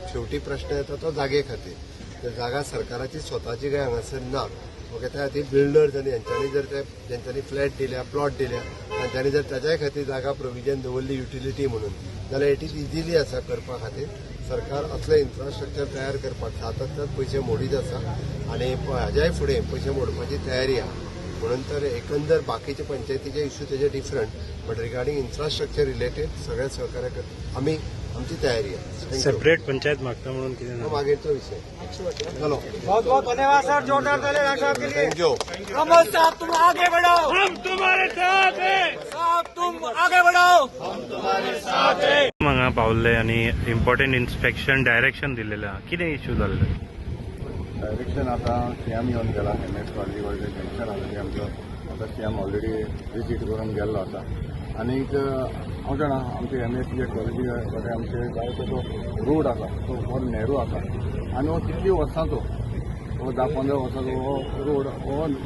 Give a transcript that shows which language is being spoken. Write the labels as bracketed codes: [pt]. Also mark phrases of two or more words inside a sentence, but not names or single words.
[kok] शेवटी प्रश्न येता तो जागे खातीर तर जागा सरकाराची स्वताची काय हांगासर ना ओके त्या खातीर बिल्डर्स आनी हेंच्यांनी जर ते जेंच्यांनी फ्लॅट दिल्या प्लॉट दिल्या तांच्यांनी जर ताच्याय खातीर जागा प्रोविजन दवरली युटिलिटी म्हणून जाल्यार [en] it is easily [kok] आसा करपा खातीर सरकार असलें इन्फ्रास्ट्रक्चर तयार करपाक सातत्यान पयशे मोडीत आसा आनी हाज्याय फुडें पयशे मोडपाची तयारी आहा म्हणून तर एकंदर बाकीचे पंचायतीचे इश्यू तेजे डिफरंट [en] but regarding infrastructure related [kok] सगळे सहकार्य करता आमी आमची तयारी आहे सेपरेट पंचायत मागता म्हणून कितें मागीरचो विषय चलो [hi] बहुत बहुत धन्यवाद सर जोरदार ताली साहब के लिए थँक्यू कमल साहब तुम आगे बढ़ो हम तुम्हारे साथ हैं साहब तुम आगे बढ़ो हम तुम्हारे साथ हैं [kok] हांगा पावल्ले आनी [en] important inspection direction [kok] दिलेलें आहा कितें इश्यू जाल्ले डायरेक्शन आता CM येवन गेला MS कॉलेजी वयलें जंक्शन आसा तें आमचो आता CM [en] already visit [kok] करून गेल्लो आसा आनीक हांव जाणा आमचे MS कॉलेजी कडेन आमचे जायतो तो रोड आसा तो हो नॅरो आसा आनी हो कितली वर्सांचो हो 10-15 वर्सांचो हो रोड हो